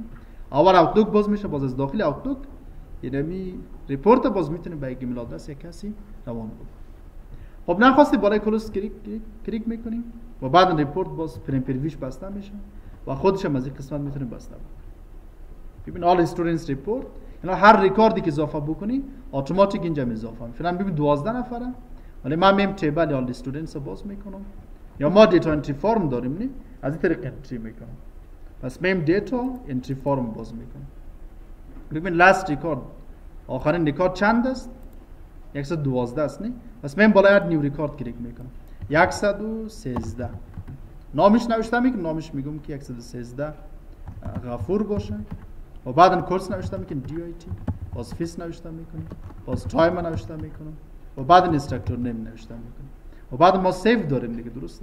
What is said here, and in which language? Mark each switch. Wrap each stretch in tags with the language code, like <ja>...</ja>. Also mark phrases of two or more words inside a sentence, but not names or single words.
<fa>اول اوتلوک باز میشه، باز از داخل اوتلوک یعنی ریپورت باز میتونیم با یک ایمیل آدرس یک کسی روان کنیم. خب نخواستی بالای کلوز کلیک میکنیم و بعد ریپورت باز پریویش بسته میشه و خودش هم از این قسمت میتونه بسته بکنه. ببین</fa> <en>all students report،</en> <fa>اینا هر ریکاردی که اضافه بکنی اتوماتیک اینجا اضافه میشه. فعلا ببین 12 نفره، ولی من میم</fa> <en>table all students</en> <fa>رو باز میکنم، یا ما</fa> <en>data entry form</en> <fa>داریم نه، از این طریق انتری میکنم. پس میم</fa> <en>data entry form</en> <fa>باز میکنم. ببین</fa> <en>last record,</en> <fa>آخرین ریکارد چند است؟ 112 است نه؟ پس من بالای</fa> <en>new record</en> <fa>کلیک میکنم، 113 نامش نوشته میکنم، نامش میگم که 113 غفور باشه و بعدا کورس نوشته میکنم دی آی تی، باز فیس نوشته میکنم، باز تایم نوشته میکنم و بعد</fa> <en>instructor name</en> <fa>نوشته میکنم و بعد ما سیو داریم دیگه، درسته؟</fa>